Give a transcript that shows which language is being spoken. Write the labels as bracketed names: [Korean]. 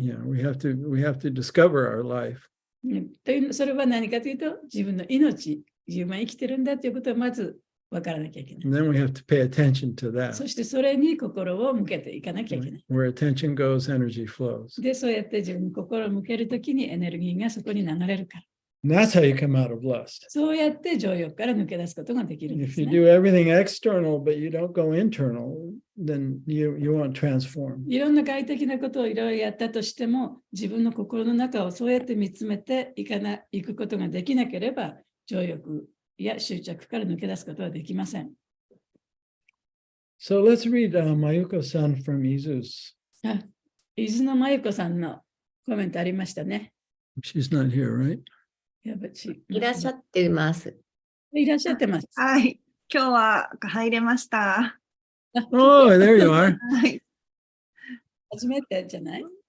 [English] Yeah, we have to discover our life. [Japanese] というそれは何かというと、自分の命、自分は生きてるんだということをまず分からなきゃいけない。 [English] And then we have to pay attention to that. [Japanese] そしてそれに心を向けていかなきゃいけない。 [English] Where attention goes, energy flows. [Japanese] で、そうやって自分に心を向けるときにエネルギーがそこに流れるから。 [English] And that's how you come out of lust. [Japanese] そうやって情欲から抜け出すことができるんで [English] If [Japanese] す [English] you [Japanese] ね。 [English] do everything external, but you don't go internal, then you won't transform. [Japanese] いろんな外的なことをいろいろやったとしても、自分の心の中をそうやって見つめていくことができなければ、情欲や執着から抜け出すことはできません。 [English] So let's read Mayuko-san from Izu's. [Japanese] 伊豆のまゆこさんのコメントありましたね。 [English] She's not here, right? [Japanese] いらっしゃってます。いらっしゃってます。はい。今日は入れました。 [English] Oh, there you are. [Japanese] はい。初めてじゃない？